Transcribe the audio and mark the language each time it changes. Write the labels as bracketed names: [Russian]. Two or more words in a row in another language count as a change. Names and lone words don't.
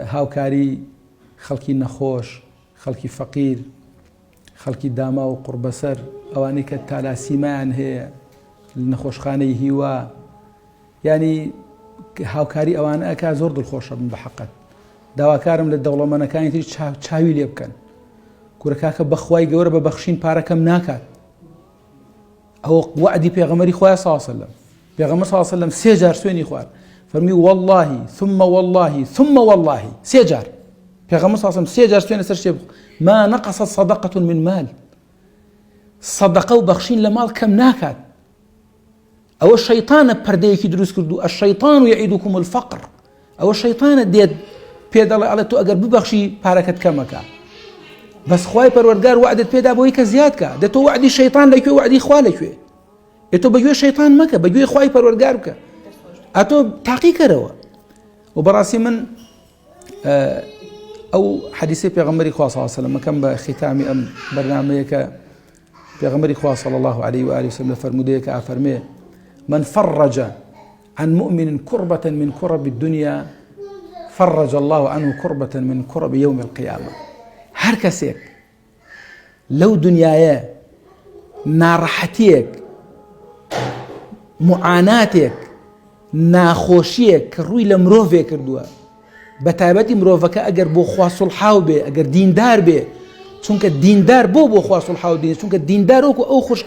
[Central Kurdish] خەڵکی نەخۆش خەڵکی فەقیر خەڵکی داما و قوربەسەر ئەوانەی کە تالاسیمایان هەیە نەخۆشخانەی هیوا ینی هاوکاری ئەوانە ئەکا زۆر دڵخۆشە بن بە حەقەت داواکارم لە دەوڵەمەندەکانی تری چاوی لێ بکەن کوورەکاکە بەخوای گەورە بە بەخشین پارەکەم ناکات ئەوە وعدی پێغەمبەری خۆیان [Arabic] صلی الله علیه وسلم [Central Kurdish] پێغەمبەر [Arabic] صلی الله علیه وسلم [Central Kurdish] 3 جار سوێنی خوارد فەرمی [Arabic] والله ثم والله ثم والله [Central Kurdish] 3 جار پێغەمبەر [Arabic] صلی الله علیه وسلم [Central Kurdish] 3 جار سوێنە سەر شتێ [Arabic] ما نقصت صدقة من مال صدقة [Central Kurdish] و بەخشین لە ماڵ کەم ناکات ئەوە شەیطانە پەردەیەکی دروست کردو [Arabic] الشەیطان یعیدکم الفقر [Central Kurdish] ئەوە شەیطانە دێت پێ دەڵێ ئەڵێ تۆ ئەگەر ببەخشی پارەکەت کەمەکە بەس خوای پەروەردگار وعدت پێدا بۆی کە زیادکە دە تۆ وعدی شەیطان لەکوێ وعدی خوا لەکوێ تۆ بەگوێ شەیطان مەکە بەگوێ خوای پەروەردگار بکە ئەتۆ تاقی کەرەوە و بەڕاستی من ئەو حەدیثی پێغەمبەری خوا [Arabic] صلی الله علیه وسلم [Central Kurdish] مەکەم بە ختامی ئەم بەرنامەیە کە پێغەمبەری خوا [Arabic] صلی الله عليه وآله وسلم [Central Kurdish] لە فەرمودەیەکە ئافەرمێ [Arabic] من فرج عن مؤمن كربة من كرب الدنيا فرج الله عنه كربة من كرب يوم القيامة [Central Kurdish] هر کەسێک لەو دنیاە ناڕەحەتیەک معاناتێک ناخۆشیەک کە ڕووی لە مرۆڤێ کردووە بە تایبەتی مرۆڤەکە ئەگەر بۆ خوا سوڵحاو بێ ئەگەر دیندار بێ چونکە دیندار بۆ خوا سوڵحاو دێ چونکە دیندار وەکو ئەو خوشکە